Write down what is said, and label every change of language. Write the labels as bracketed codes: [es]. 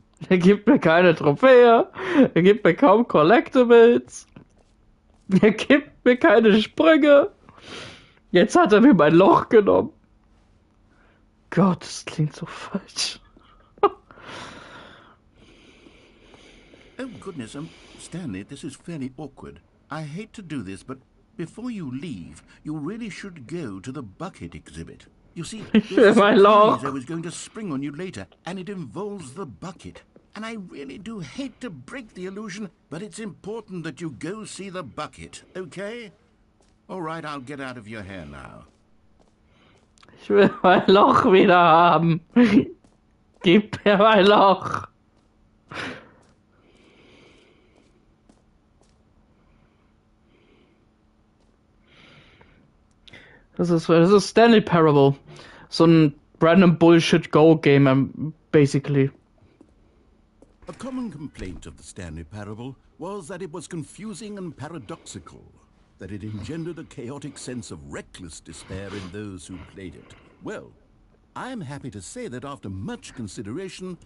[de] Er gibt mir keine Trophäe. Er gibt mir kaum Collectibles. Er gibt mir keine Sprünge. Jetzt hat er mir mein Loch genommen. Gott, das klingt so falsch. [en] Oh, goodness, Stanley, this is fairly awkward. I hate to do this, but before you leave, you really should go to the bucket exhibit. You see, there's a My surprise Lord. I was going to spring on you later, and it involves the bucket. And I really do hate to break the illusion, but it's important that you go see the bucket, okay? All right, I'll get out of your hair now. [de] Ich will mein Loch wieder haben. Gib mir mein Loch. Das ist Stanley Parable. So ein random Bullshit Go Game, basically. [en] A common complaint of the Stanley Parable was that it was confusing and paradoxical, that it engendered a chaotic sense of reckless despair in those who played it. Well, I am happy to say that after much consideration,